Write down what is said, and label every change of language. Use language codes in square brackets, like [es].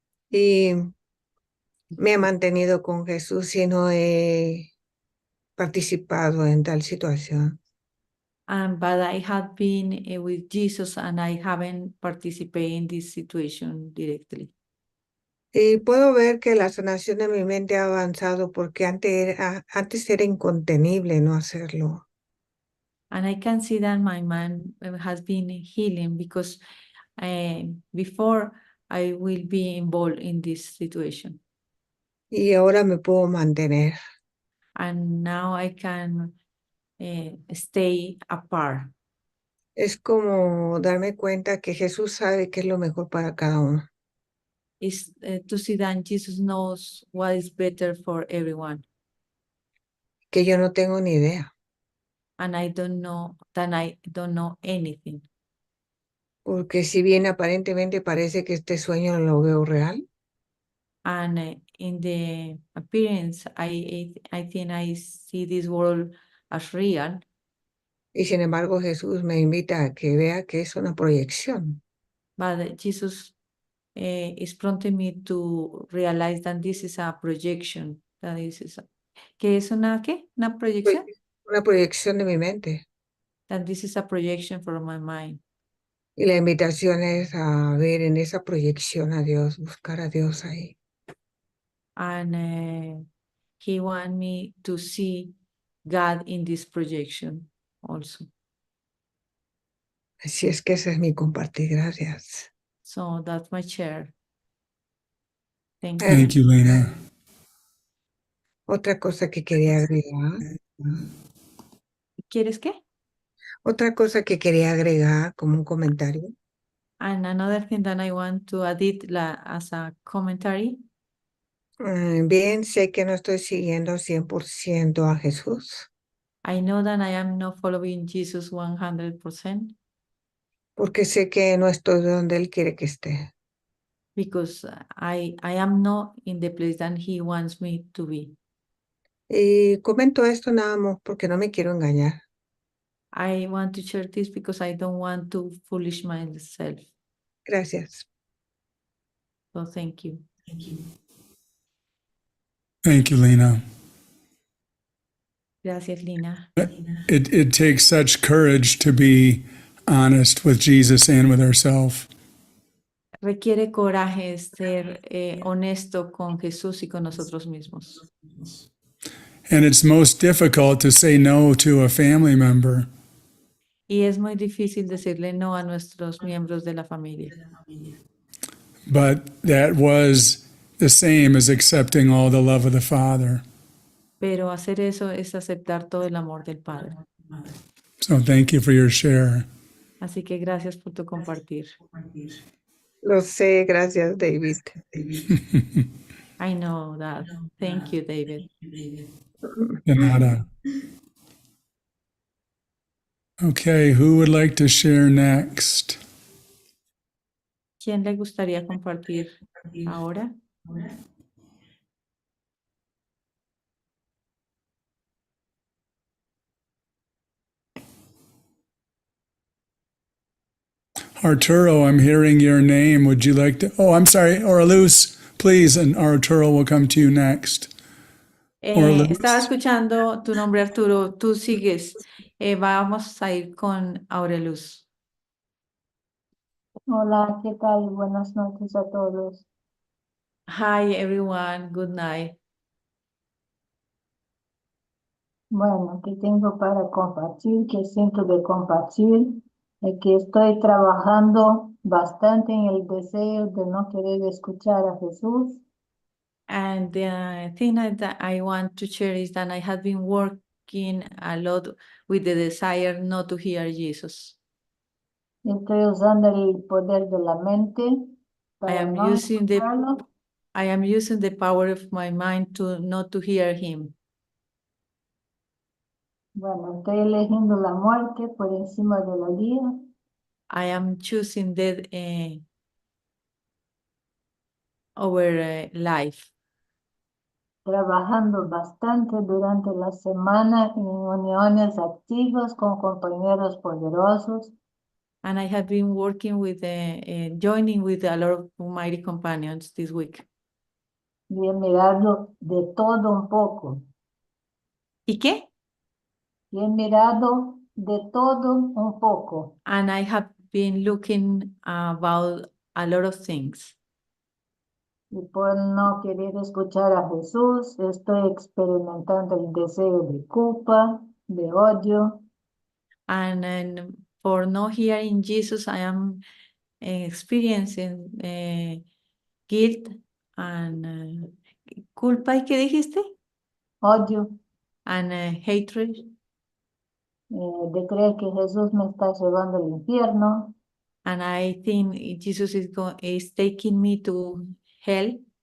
[es] Y me he mantenido con Jesús y no he participado en tal situación. [en] But I have been with Jesus and I haven't participated in this situation directly. [es] Y puedo ver que la sanación de mi mente ha avanzado porque antes era incontenible no hacerlo. [en] And I can see that my mind has been healing because before I will be involved in this situation. [es] Y ahora me puedo mantener. [en] And now I can stay apart. [es] Es como darme cuenta que Jesús sabe qué es lo mejor para cada uno. [en] Is to see that Jesus knows what is better for everyone. [es] Que yo no tengo ni idea. [en] And I don't know anything. [es] Porque si bien aparentemente parece que este sueño lo veo real, [en] And in the appearance, I think I see this world as real. [es] y sin embargo Jesús me invita a que vea que es una proyección. [en] But Jesus is prompting me to realize that this is a projection. That this is [es] ¿qué es una qué? ¿Una proyección? Una proyección de mi mente. [en] That this is a projection from my mind. [es] Y la invitación es a ver en esa proyección a Dios, buscar a Dios ahí. [en] And he wants me to see God in this projection also. [es] Así es que ese es mi compartir. Gracias. [en] So that's my share. Thank you. Thank you, Lena. [es] Otra cosa que quería agregar. ¿Quieres qué? Otra cosa que quería agregar como un comentario. [en] And another thing that I want to add it as a commentary. [es] Bien, sé que no estoy siguiendo 100% a Jesús. [en] I know that I am not following Jesus 100%. [es] porque sé que no estoy donde Él quiere que esté. [en] because I am not in the place that He wants me to be. [es] Y comento esto nada más porque no me quiero engañar. [en] I want to share this because I don't want to foolish myself. [es] Gracias. [en] So thank you. Thank you, Lena. [es] Gracias, Lina. [en] It takes such courage to be honest with Jesus and with ourselves. [es] Requiere coraje ser honesto con Jesús y con nosotros mismos. [en] And it's most difficult to say no to a family member. [es] Y es muy difícil decirle no a nuestros miembros de la familia. [en] But that was the same as accepting all the love of the Father. [es] Pero hacer eso es aceptar todo el amor del Padre. [en] So thank you for your share. [es] Así que gracias por tu compartir. Lo sé, gracias, David. [en] I know that. Thank you, David. [es] De nada. [en] Okay, who would like to share next? [es] ¿Quién le gustaría compartir ahora? [en] Arturo, I'm hearing your name. Would you like to? Oh, I'm sorry. Oraluz, please, and Arturo will come to you next. Oraluz. [es] Estaba escuchando tu nombre, Arturo. Tú sigues. Vamos a ir con Aureluz. Hola, ¿qué tal? Buenas noches a todos. [en] Hi, everyone. Good night. [es] Bueno, ¿qué tengo para compartir? ¿Qué siento de compartir? Que estoy trabajando bastante en el deseo de no querer escuchar a Jesús. [en] And the thing that I want to share is that I have been working a lot with the desire not to hear Jesus. [es] Estoy usando el poder de la mente para no escucharlo. [en] I am using the power of my mind to not to hear him. [es] Bueno, estoy eligiendo la muerte por encima de la vida. [en] I am choosing death over life. [es] Trabajando bastante durante la semana en uniones activas con compañeros poderosos. [en] And I have been working with, joining with a lot of mighty companions this week. [es] Y he mirado de todo un poco. ¿Y qué? Y he mirado de todo un poco. [en] And I have been looking about a lot of things. [es] Y por no querer escuchar a Jesús, estoy experimentando el deseo de culpa, de odio. [en] And for not hearing Jesus, I am experiencing guilt and culpa. [es] ¿Y qué dijiste? Odio [en] And hatred. [es] De creer que Jesús me está llevando al infierno. [en] And I think Jesus is taking me to hell.